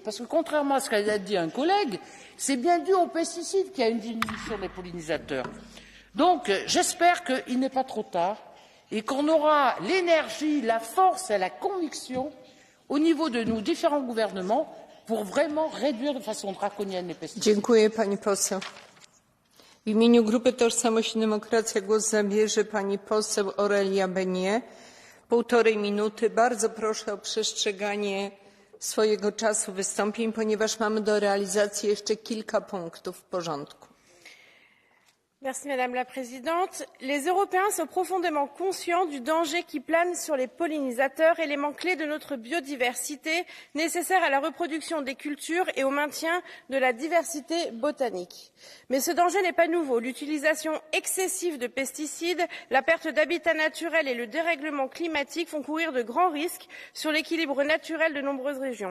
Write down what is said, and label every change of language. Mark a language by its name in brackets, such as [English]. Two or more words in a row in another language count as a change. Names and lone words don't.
[French] Parce que contrairement à ce qu'a dit un collègue, c'est bien dû aux pesticides qu'il y a une diminution des pollinisateurs. Donc, j'espère qu'il n'est pas trop tard et qu'on aura l'énergie, la force et la conviction au niveau de nos différents gouvernements pour vraiment réduire de façon draconienne les pesticides. [Polish] Dziękuję, pani poseł. W imieniu Grupy Tożsamość i Demokracja głos zabierze pani poseł Aurelia Benie. 1,5 minuty. Bardzo proszę o przestrzeganie swojego czasu wystąpień, ponieważ mamy do realizacji jeszcze kilka punktów w porządku. [French] Merci Madame la Présidente. Les Européens sont profondément conscients du danger qui plane sur les pollinisateurs, éléments clés de notre biodiversité, nécessaires à la reproduction des cultures et au maintien de la diversité botanique. Mais ce danger n'est pas nouveau. L'utilisation excessive de pesticides, la perte d'habitats naturels et le dérèglement climatique font courir de grands risques sur l'équilibre naturel de nombreuses régions.